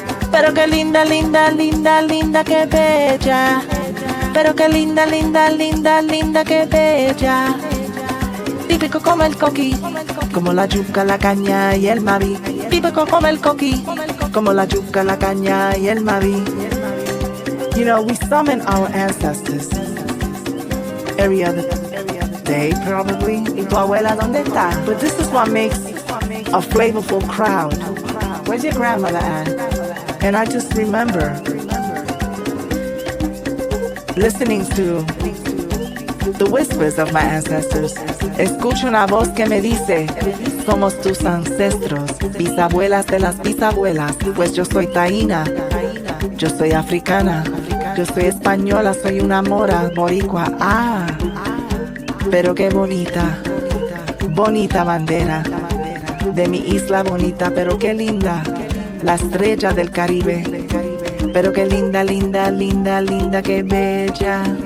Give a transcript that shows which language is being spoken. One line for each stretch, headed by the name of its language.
Spanish: Pero qué linda, linda, linda, linda, qué bella. Pero qué linda, linda, linda, linda, qué bella. Típico como el coqui, como la yuca, la caña y el mavi. Típico como el coqui, como la yuca, la caña y el mavi.
English: You know, we summon our ancestors every other day, probably.
Spanish: ¿Y tu abuela dónde está?
English: But this is what makes a flavorful crowd. Where's your grandmother at? And I just remember listening to the whispers of my ancestors.
Spanish: Escucho una voz que me dice, somos tus ancestros, bisabuelas de las bisabuelas, pues yo soy taína, yo soy africana, yo soy española, soy una mora, boricua, pero qué bonita, bonita bandera, de mi isla bonita, pero qué linda, la estrella del Caribe, pero qué linda, linda, linda, linda, qué bella.